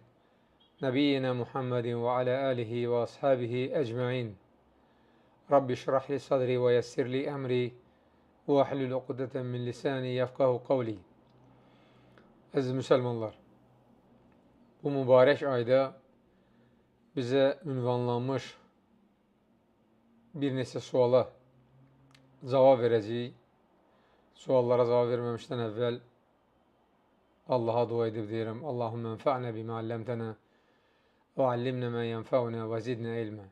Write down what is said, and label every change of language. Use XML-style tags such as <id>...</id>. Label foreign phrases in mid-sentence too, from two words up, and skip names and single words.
<ar>نبينا محمد وعلى آله وأصحابه أجمعين. رب اشرح لي صدري ويسر لي أمري واحلل عقدة من لساني يفقهوا قولي.</ar> <az>Aziz Müslümanlar, bu mübarek ayda bize ünvanlanmış bir neçə suala cavab verəcəyik. Suallara cavab verməmişdən əvvəl Allaha dua edib deyirəm:</az> <ar>اللهم انفعنا بما علمتنا وعلمنا ما ينفعنا وزدنا علما.</ar>